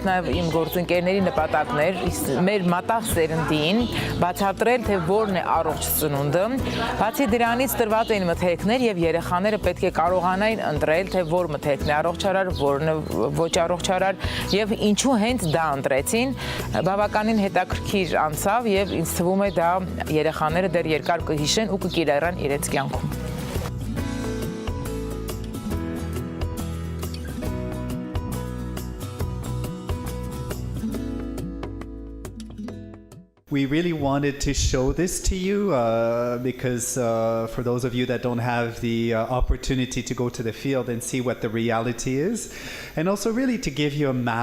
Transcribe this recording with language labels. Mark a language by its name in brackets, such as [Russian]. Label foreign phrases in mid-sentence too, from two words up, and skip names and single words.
[Armenian] նաև իմ գործընկերների նպատակն էր մեր մատաղ սերնդին բացատրել, թե որն է առողջ սնունդը։ Բացի դրանից տրված էին մթերքներ եւ երեխաները պետք է կարողանային ընտրել, թե որ մթերքն է առողջարար, որն է ոչ առողջարար եւ ինչու հենց դա ընտրեցին։ Բավականին հետաքրքիր անցավ եւ ինձ թվում է դա երեխաները դեռ երկար կհիշեն ու կկիրառեն իրենց կյանքում։ [English] We really wanted to show this to you because for those of you that don't have the opportunity to go to the field and see what the reality is, and also really to give you a mapping.